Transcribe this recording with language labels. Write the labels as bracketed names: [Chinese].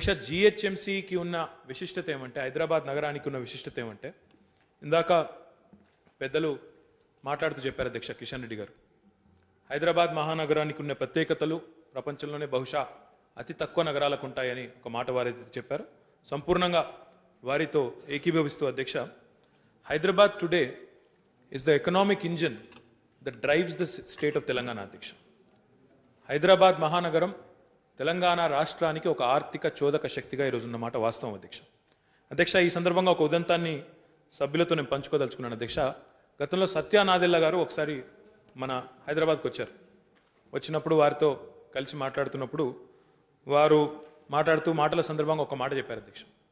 [Telugu] జిహెచ్ఎంసీకి ఉన్న విశిష్టత ఏమంటే, హైదరాబాద్ నగరానికి ఉన్న విశిష్టత ఏమంటే, ఇందాక పెద్దలు మాట్లాడుతూ చెప్పారు అధ్యక్ష కిషన్ రెడ్డి గారు, హైదరాబాద్ మహానగరానికి ఉన్న ప్రత్యేకతలు ప్రపంచంలోనే బహుశా అతి తక్కువ నగరాలకు ఉంటాయని ఒక మాట వారైతే చెప్పారు. సంపూర్ణంగా వారితో ఏకీభవిస్తూ అధ్యక్ష, Hyderabad [English] today is the economic engine that drives the state of Telangana [Telugu] అధ్యక్ష. హైదరాబాద్ మహానగరం తెలంగాణ రాష్ట్రానికి ఒక ఆర్థిక చోదక శక్తిగా ఈరోజు ఉన్నమాట వాస్తవం అధ్యక్ష. ఈ సందర్భంగా ఒక ఉదంతాన్ని సభ్యులతో నేను పంచుకోదలుచుకున్నాను అధ్యక్ష. గతంలో సత్యానాదెల్ల గారు ఒకసారి మన హైదరాబాద్కి వచ్చారు. వచ్చినప్పుడు వారితో కలిసి మాట్లాడుతున్నప్పుడు వారు మాటల సందర్భంగా ఒక మాట చెప్పారు అధ్యక్ష.